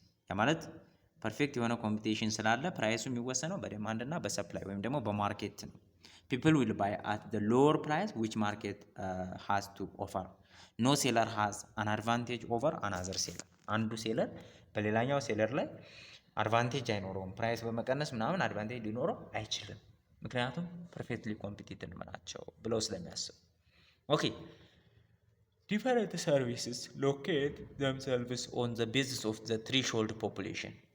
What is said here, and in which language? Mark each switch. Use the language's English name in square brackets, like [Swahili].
[Amharic] ያ ማለት ፐርፌክት የሆነ ኮምፒቲሽን ስላለ ፕራይሱ የሚወሰነው በዲማንድ እና በሰፕላይ ወይም ደግሞ በማርኬት ነው። [English] people will buy at the lower price which market has to offer. No seller has an advantage over another seller. [Amharic] አንዱ ሴለር በሌላኛው ሴለር ላይ አድቫንቴጅ አይኖረውም። ፕራይስ በመቀነስ ምናምን አድቫንቴጅ ሊኖረው አይችልም። ምክንያቱም ፐርፌክትሊ ኮምፒቲቲቭ ናቸው ብለው ስለሚያስቡ። ኦኬ [English] different services locate themselves on the basis of the threshold population.